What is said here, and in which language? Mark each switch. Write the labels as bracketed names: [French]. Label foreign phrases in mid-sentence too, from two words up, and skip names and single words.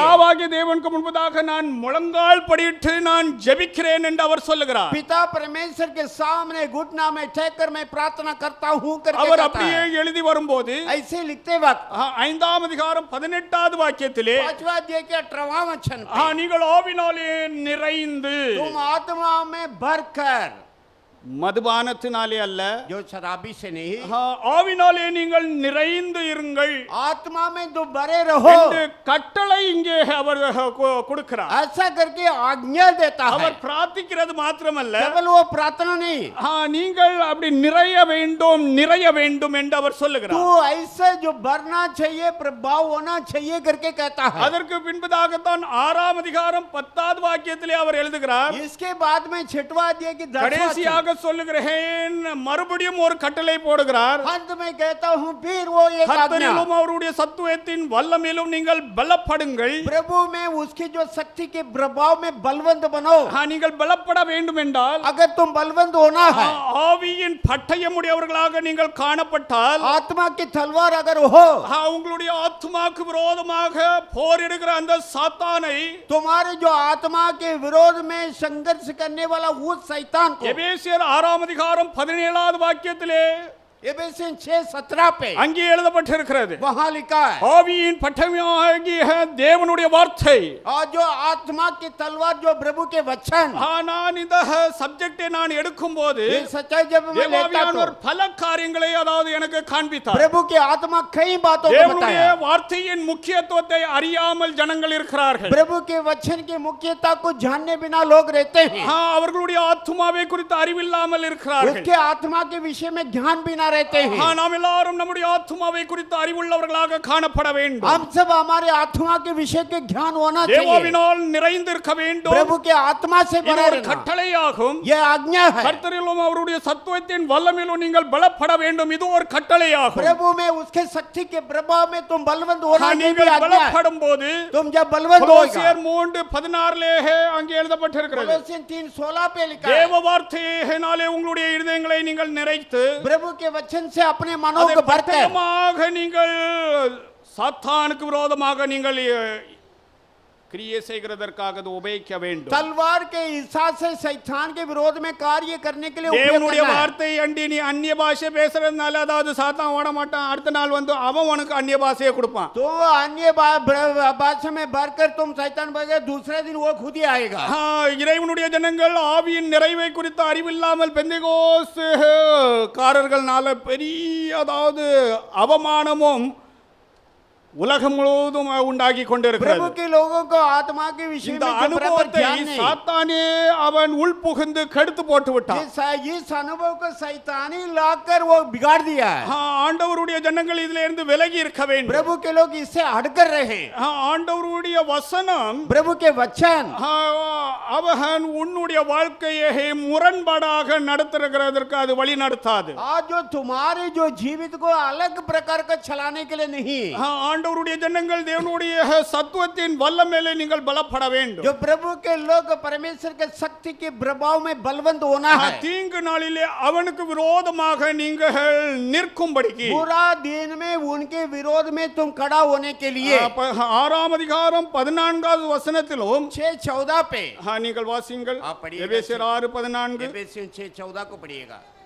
[Tamil] பிதாவாகிய தேவனுக்கு முன்பதாக நான் முழங்கால் படியிட்டு நான் ஜெபிக்கிறேன் என்று அவர் சொல்லுகிறார். [Hindi] पिता परमेश्वर के सामने घुटना में टेककर मैं प्रार्थना करता हूं करके [Tamil] அவர் [Hindi] कहता [Tamil] அப்படியே [Hindi] है। [Tamil] எழுதி வரும்போது [Hindi] ऐसे लिखते वक्त [Tamil] 5ஆம் அதிகாரம் 18வது வாக்கியத்திலே [Hindi] 5वां अध्याय के 18वां वचन पे, [Tamil] நீங்கள் ஆவினாலே நிறைந்து [Hindi] तुम आत्मा में भरकर, [Tamil] மதுபானத்தினாலே அல்ல, [Hindi] जो शराबी से नहीं, [Tamil] ஆவினாலே நீங்கள் நிறைந்து இருங்கள் [Hindi] आत्मा में तो भरे रहो, [Tamil] என்று கட்டளை இங்கே அவர் கொடுக்கிறார். [Hindi] ऐसा करके आज्ञा देता है। [Tamil] அவர் பிரார்த்திக்கிறது மாத்திரமல்ல, [Hindi] केवल वो प्रार्थना नहीं, [Tamil] நீங்கள் அப்படி நிறைய வேண்டும் என்று அவர் சொல்லுகிறார். [Hindi] तू ऐसा जो भरना चाहिए, प्रभाव होना चाहिए करके कहता है। [Tamil] அதற்கு பின்பதாகத்தான் 6ஆம் அதிகாரம் 10வது வாக்கியத்திலே அவர் எழுதுகிறார். [Hindi] इसके बाद में 6वां अध्याय की 10वां [Tamil] கடைசியாக சொல்லுகிறேன், மறுபடியும் ஒரு கட்டளை போடுகிறார். [Hindi] अंत में कहता हूं फिर वो एक आज्ञा, [Tamil] கர்த்தரிலும் அவருடைய சத்துவத்தின் வல்லமையிலும் நீங்கள் பலப்படுங்கள். [Hindi] प्रभु में उसकी जो शक्ति के प्रभाव में बलवंत बनो। [Tamil] நீங்கள் பலப்பட வேண்டும் என்றால் [Hindi] अगर तुम बलवंत होना है, [Tamil] ஆவியின் பட்டயமுடையவர்களாக நீங்கள் காணப்பட்டால், [Hindi] आत्मा की तलवार अगर हो, [Tamil] உங்களுடைய ஆத்மாக்கு விரோதமாக போரிடுகிற அந்த சாத்தானை [Hindi] तुम्हारे जो आत्मा के विरोध में संघर्ष करने वाला उस शैतान को, [Tamil] எபேசியர் 6ஆம் அதிகாரம் 17வது வாக்கியத்திலே [Hindi] एफेसियन 6:17 पे [Tamil] அங்கே எழுதப்பட்டிருக்கிறது. [Hindi] वहां लिखा है, [Tamil] ஆவியின் பட்டயமாகிய தேவனுடைய வார்த்தை. [Hindi] और जो आत्मा की तलवार जो प्रभु के वचन, [Tamil] நான் இந்த சப்ஜெக்டை நான் எடுக்கும்போது [Hindi] ये सच्चाई जब मैं लेता [Tamil] தேவாவியானவர் [Hindi] तो [Tamil] பல காரியங்களை அதாவது எனக்கு காண்பித்தார். [Hindi] प्रभु की आत्मा कई बातों को [Tamil] தேவனுடைய [Hindi] बताया। [Tamil] வார்த்தையின் முக்கியத்துவத்தை அறியாமல் ஜனங்கள் இருக்கிறார்கள். [Hindi] प्रभु के वचन की मुख्यता को जानने बिना लोग रहते हैं, [Tamil] அவர்களுடைய ஆத்மாவை குறித்து அறிவில்லாமல் இருக்கிறார்கள். [Hindi] उसके आत्मा के विषय में ज्ञान बिना रहते हैं। [Tamil] நாம் எல்லாரும் நம்முடைய ஆத்மாவை குறித்து அறிவுள்ளவர்களாக காணப்பட வேண்டும். [Hindi] हम सब हमारे आत्मा के विषय के ज्ञान होना चाहिए, [Tamil] தேவாவினால் நிறைந்திருக்க வேண்டும். [Hindi] प्रभु के आत्मा से [Tamil] இது [Hindi] भरे [Tamil] ஒரு [Hindi] रहना, [Tamil] கட்டளையாகும். [Hindi] यह आज्ञा है। [Tamil] கர்த்தரிலும் அவருடைய சத்துவத்தின் வல்லமையிலும் நீங்கள் பலப்பட வேண்டும். இது ஒரு கட்டளையாகும். [Hindi] प्रभु में उसके शक्ति के प्रभाव में तुम बलवंत होना, ये भी [Tamil] நீங்கள் [Hindi] आज्ञा है। [Tamil] பலப்படும் போது [Hindi] तुम जब बलवंत [Tamil] கொலோசியர் [Hindi] होगा, [Tamil] 3:16 அங்கே எழுதப்பட்டிருக்கிறது. [Hindi] कोलोसियन 3:16 पे लिखा है, [Tamil] தேவ வார்த்தையினாலே உங்களுடைய இருதயங்களை நீங்கள் நிறைத்து [Hindi] प्रभु के वचन से अपने मनों [Tamil] அதை [Hindi] को भरकर [Tamil] பட்டயமாக நீங்கள் சாத்தானுக்கு விரோதமாக நீங்கள் கிரியை செய்கிறதற்காக அது உபயோகிக்க வேண்டும். [Hindi] तलवार के हिसाब से शैतान के विरोध में कार्य करने के लिए उपयोग [Tamil] தேவனுடைய [Hindi] करना है। [Tamil] வார்த்தை அண்டி நீ அந்நிய பாஷை பேசுறதுனால அதாவது சாத்தான் ஓட மாட்டான். அடுத்த நாள் வந்து அவன் உனக்கு அந்நிய பாஷையை கொடுப்பான். [Hindi] तो अन्य भाषा में भरकर तुम शैतान बगैर दूसरे दिन वो खुद ही आएगा। [Tamil] இறைவனுடைய ஜனங்கள் ஆவியின் நிறைவை குறித்து அறிவில்லாமல் பெந்தெகோஸ்து காரர்கள்னால பெரிய அதாவது அவமானமும் உலகம் முழுவதும் உண்டாகி கொண்டிருக்கிறது. [Hindi] प्रभु के लोगों को आत्मा के विषय [Tamil] இந்த [Hindi] में जो बराबर [Tamil] அனுபவத்தை [Hindi] ध्यान नहीं, [Tamil] சாத்தானே அவன் உள்புகுந்து கெடுத்து போட்டு விட்டான். [Hindi] इस अनुभव को शैतानी लाकर वो बिगाड़ दिया है। [Tamil] ஆண்டவருடைய ஜனங்கள் இதில இருந்து விலகி இருக்க வேண்டும். [Hindi] प्रभु के लोग इससे हटकर रहे। [Tamil] ஆண்டவருடைய வசனம் [Hindi] प्रभु के वचन [Tamil] அவன் உன்னுடைய வாழ்க்கையை முரண்பாடாக நடத்துகிறதற்கு அது வழி நடத்தாது. [Hindi] आज जो तुम्हारे जो जीवित को अलग प्रकार का चलाने के लिए नहीं, [Tamil] ஆண்டவருடைய ஜனங்கள் தேவனுடைய சத்துவத்தின் வல்லமையிலே நீங்கள் பலப்பட வேண்டும். [Hindi] जो प्रभु के लोग परमेश्वर के शक्ति के प्रभाव में बलवंत होना है। [Tamil] தீங்கு நாளிலே அவனுக்கு விரோதமாக நீங்கள் நிற்கும்படிக்கு [Hindi] बुरा दिन में उनके विरोध में तुम खड़ा होने के लिए [Tamil] 6ஆம் அதிகாரம் 14வது வசனத்திலும் [Hindi] 6:14 पे [Tamil] நீங்கள் வாசியுங்கள். [Hindi] आप पढ़िएगा। [Tamil] எபேசியர் 6:14. [Hindi] एफेसियन 6:14 को पढ़िएगा।